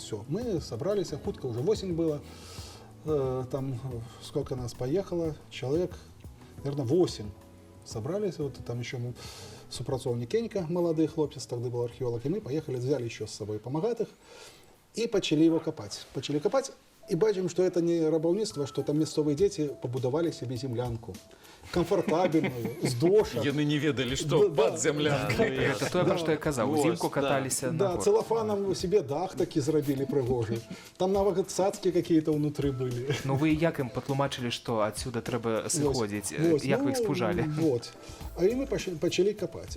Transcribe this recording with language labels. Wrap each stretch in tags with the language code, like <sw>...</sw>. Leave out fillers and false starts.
<ru>Все, мы собрались, хутко уже 8 было. Там сколько нас поехало, человек, наверное, 8 собрались, вот там еще супрацовник Кенька, молодой хлопец, тогда был археолог, и мы поехали, взяли еще с собой помогатых и начали его копать. Начали копать, и бачим, что это не рабовництво, что там местные дети побудовали себе землянку. Комфортабельную, з дошак.</ru> <be>Яны не ведалі, што пад землянкай.</be> <ru>Это то,</ru> <be>про што я казаў. Узімку каталіся на</be> <ru>Да, целлофаном себе</ru> <be>дах такі зрабілі прыгожы. Там нават цацкі какие-то внутры былі. Ну вы як ім патлумачылі, што адсюда трэба сыходзіць? Як вы іх спужалі? Вот. А і мы пачалі капаць.</be>